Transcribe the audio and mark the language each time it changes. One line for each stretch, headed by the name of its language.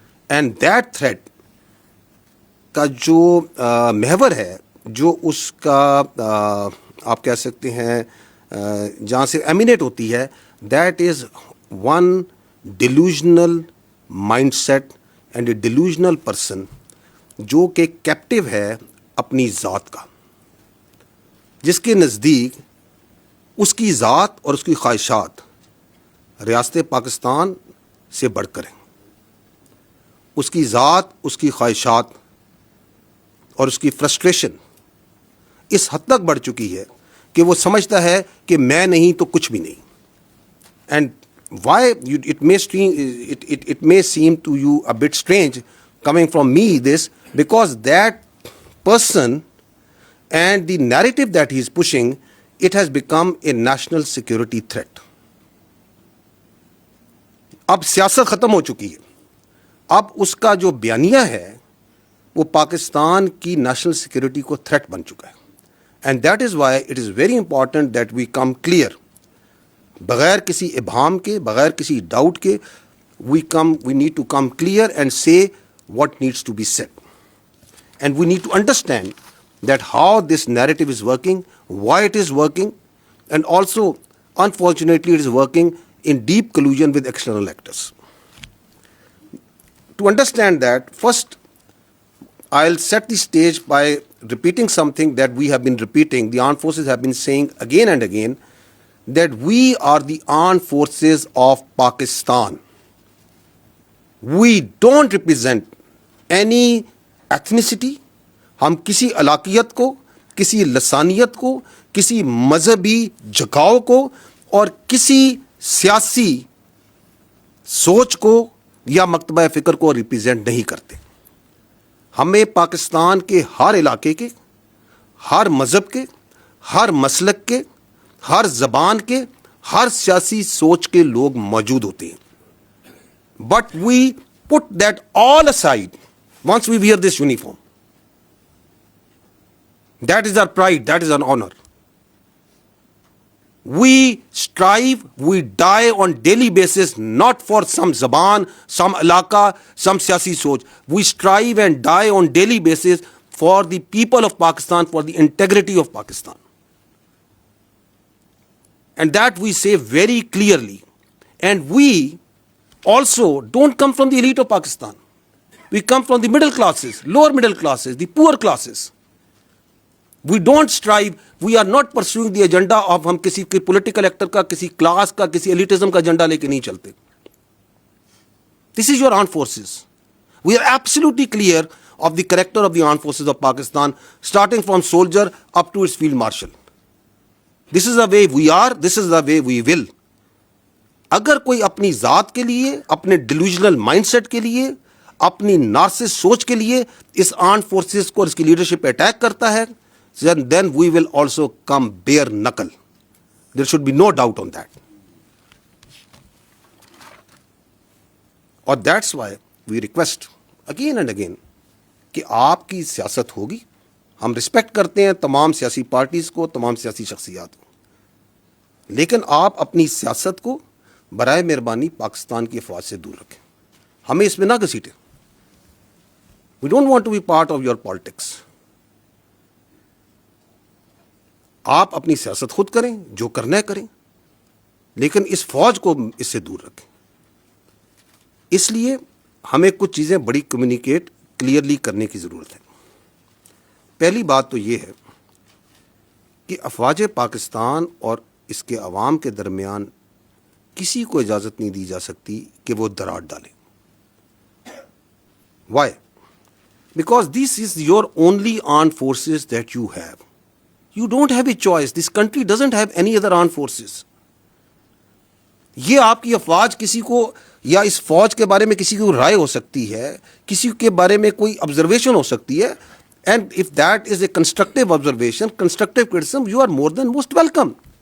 Urdu: And that threat کا جو محور ہے, جو اس کا آپ کہہ سکتے ہیں جہاں سے ایمینیٹ ہوتی ہے,
English: that is one delusional mind set and a delusional person
Urdu: جو کہ کیپٹیو ہے اپنی ذات کا, جس کے نزدیک اس کی ذات اور اس کی خواہشات ریاست پاکستان سے بڑھ کر ہیں. اس کی ذات, اس کی خواہشات اور اس کی فرسٹریشن اس حد تک بڑھ چکی ہے کہ وہ سمجھتا ہے کہ میں نہیں تو کچھ بھی نہیں.
English: And why it may seem to you a bit strange coming from me this, because that person and the narrative that he is pushing, it has become a national security threat.
Urdu: اب سیاست ختم ہو چکی ہے. اب اس کا جو بیانیہ ہے وہ پاکستان کی نیشنل سیکورٹی کو تھریٹ بن چکا ہے.
English: and that is why it is very important that we come clear,
Urdu: بغیر کسی ابہام کے, بغیر کسی ڈاؤٹ کے,
English: we need to come clear and say what needs to be said. And we need to understand that how this narrative is working, why it is working, and also, unfortunately, it is working in deep collusion with external actors. To understand that, first, I'll set the stage by repeating something that we have been repeating. The armed forces have been saying again and again that we are the armed forces of Pakistan. We don't represent any ethnicity.
Urdu: ہم کسی علاقیت کو, کسی لسانیت کو, کسی مذہبی جھکاؤ کو اور کسی سیاسی سوچ کو یا مکتبہ فکر کو ریپرزینٹ نہیں کرتے. ہمیں پاکستان کے ہر علاقے کے, ہر مذہب کے, ہر مسلک کے, ہر زبان کے, ہر سیاسی سوچ کے لوگ موجود ہوتے ہیں.
English: But we put that all aside once we wear this uniform. That is our pride, that is our honor. We strive, we die on daily basis, not for some zaban, some alaka, some
Urdu: siyasi soch.
English: We strive and die on daily basis for the people of Pakistan, for the integrity of Pakistan. And that we say very clearly. And we also don't come from the elite of Pakistan. We come from the middle classes, lower middle classes, the poor classes. We don't strive, we are not pursuing the agenda of
Urdu: ہم کسی political actor کا, کسی class کا, کسی ایلیٹزم کا agenda لے کے نہیں چلتے.
English: This is your armed forces. We are absolutely clear of the character of the armed forces of Pakistan, starting from soldier up to its field marshal. This is the way we are, this is the way we will.
Urdu: اگر کوئی اپنی ذات کے لیے, اپنے delusional mind set کے لیے, اپنی نارسس سوچ کے لیے اس آرمڈ فورسز کو اور اس کی لیڈرشپ پہ اٹیک کرتا ہے,
English: then we will also come bare knuckle. There should be no doubt on that. اور that's why we request again and again
Urdu: کہ آپ کی سیاست ہوگی. ہم رسپیکٹ کرتے ہیں تمام سیاسی پارٹیز کو, تمام سیاسی شخصیات کو, لیکن آپ اپنی سیاست کو برائے مہربانی پاکستان کی افواج سے دور رکھیں. ہمیں اس میں نہ گھسیٹیں.
English: We don't want to be part of your politics.
Urdu: آپ اپنی سیاست خود کریں, جو کرنا ہے کریں, لیکن اس فوج کو اس سے دور رکھیں. اس لیے ہمیں کچھ چیزیں بڑی کمیونیکیٹ کلیئرلی کرنے کی ضرورت ہے. پہلی بات تو یہ ہے کہ افواج پاکستان اور اس کے عوام کے درمیان کسی کو اجازت نہیں دی جا سکتی کہ وہ دراڑ ڈالیں.
English: Why? Because this is your only armed forces that you have. You don't have a choice. This country doesn't have any other armed forces.
Urdu: یہ آپ کی افواج کسی کو, یا اس فوج کے بارے میں کسی کو رائے ہو سکتی ہے, کسی کے بارے میں کوئی آبزرویشن ہو سکتی ہے,
English: and if that is a constructive observation, constructive criticism, you are more than most welcome.